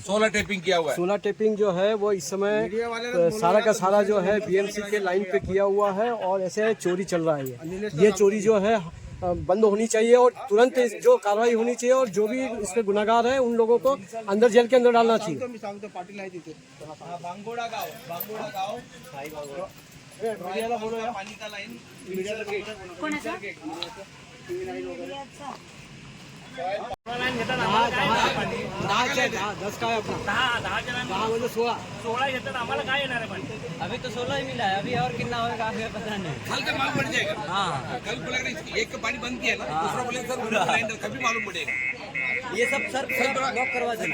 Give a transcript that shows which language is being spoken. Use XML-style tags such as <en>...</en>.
<hi>16 tapping किया हुआ है. 16 टेपिंग जो है वो इस समय सारा का सारा जो है BMC के लाइन पे किया हुआ है और ऐसे चोरी चल रहा है। ये चोरी जो है बंद होनी चाहिए और तुरंत जो कार्रवाई होनी चाहिए और जो भी इसके गुनाहगार है उन लोगों को अंदर जेल के अंदर डालना चाहिए।</hi> <mr>मी सांगतो पाटील आहे तिथे बांगोडा गाव मीडियाला बोलूया. कोणाचा?</mr> <hi>10 का है अपना 10</hi> <mr>म्हणजे 16 घेतात आम्हाला काय येणार आहे पाणी?</mr> <hi>अभी तो 16 ही मिला है, अभी और कितना होगा हमें पता नहीं। कल का मालूम पड़ जाएगा. हाँ कल बोलेगा एक का पानी बंद किया ना, दूसरा बोलेगा सर लाइन कभी मालूम पड़ेगा. ये सब सर ब्लॉक करवा देंगे।</hi>